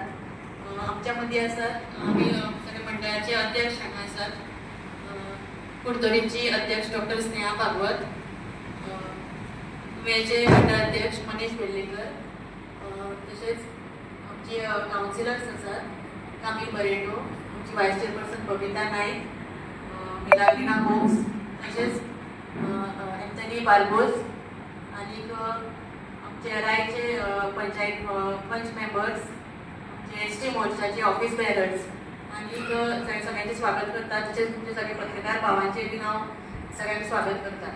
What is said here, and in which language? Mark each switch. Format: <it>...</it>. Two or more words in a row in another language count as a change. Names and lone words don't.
<mr>आमच्यामध्ये असतात आम्ही सगळे मंडळाचे अध्यक्ष सर, कुडतोडींची अध्यक्ष डॉक्टर स्नेहा भागवत, वेळचे मंडळ अध्यक्ष मनीष बेल्लेकर, तसेच आमचे काउन्सिलर्स असतात कामिल बरेटो, आमची</mr> <en>vice chairperson</en> <mr>बबिता नाईक, मिलाग्रिना होम्स, तसेच एंथनी बार्बोस आणि आमचे रायचे पंचायत पंच मेंबर्स, आमचे एसटी मोर्चाचे</mr> <en>office bearers</en> <mr>आणि सगळ्यांचे स्वागत करतात. तसेच तुमचे सगळे पत्रकार भावांचे बी नाव सगळ्यांचे स्वागत करतात.</mr>